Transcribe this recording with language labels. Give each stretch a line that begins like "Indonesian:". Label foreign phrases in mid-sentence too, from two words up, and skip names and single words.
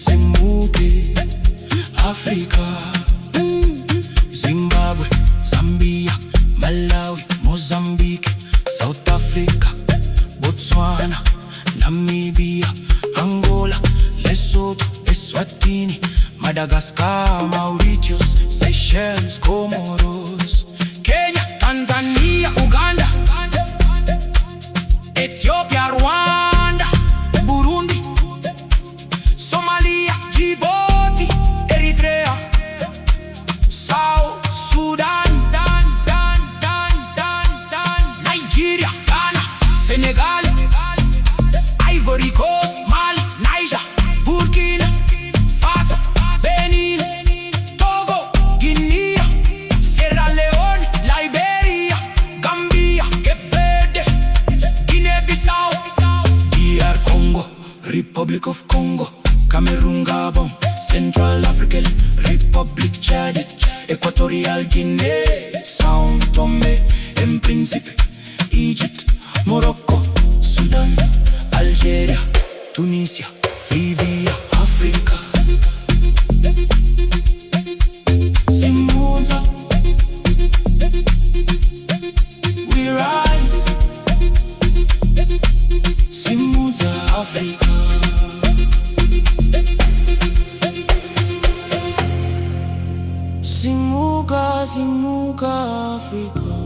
English: simuke Afrika. Zimbabwe, Zambia, Malawi, Mozambique, South Africa, Botswana, Namibia, Angola, Lesotho, Eswatini, Madagascar, Mauritius, Seychelles, Comoros, Kenya, Tanzania, Uganda, Ethiopia, Rwanda, Burundi, Somalia, Djibouti, Eritrea, South Sudan, Nigeria, Ghana, Senegal, Ivory Coast, Mali, Niger, Burkina Faso, Benin, Togo, Guinea, Sierra Leone, Liberia, Gambia, Cape Verde, Guinea-Bissau, DR Congo, Republic of Congo, Cameroon, Gabon, Central African Republic, Chad, Equatorial Guinea, São Tomé and Príncipe, Egypt, Morocco, Sudan, Algeria, Tunisia, Libya, Africa.
Shona: Simuza,
English: we rise.
Shona: Simuza, Africa. Simuga, Simuga, Africa.